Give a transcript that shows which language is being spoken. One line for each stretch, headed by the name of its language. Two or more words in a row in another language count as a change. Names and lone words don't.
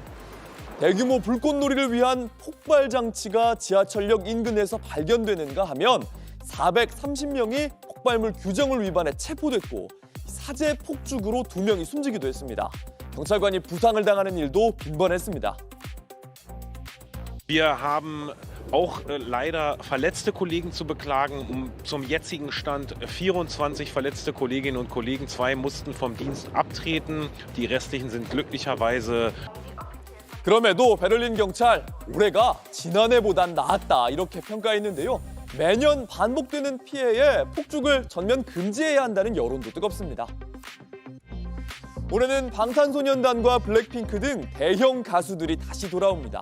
Korean: 대규모 불꽃놀이를 위한 폭발 장치가 지하철역 인근에서 발견되는가 하면 430명이 폭발물 규정을 위반해 체포됐고 사제 폭죽으로 2명이 숨지기도 했습니다. 경찰관이 부상을 당하는 일도 빈번했습니다.
German: Wir haben auch leider verletzte Kollegen zu beklagen. Zum jetzigen Stand 24 verletzte Kolleginnen und Kollegen. 2 mussten vom Dienst abtreten. Die restlichen sind glücklicherweise.
Korean: 그럼에도 베를린 경찰 올해가 지난해보단 나았다 이렇게 평가했는데요. 매년 반복되는 피해에 폭죽을 전면 금지해야 한다는 여론도 뜨겁습니다. 올해는 방탄소년단과 블랙핑크 등 대형 가수들이 다시 돌아옵니다.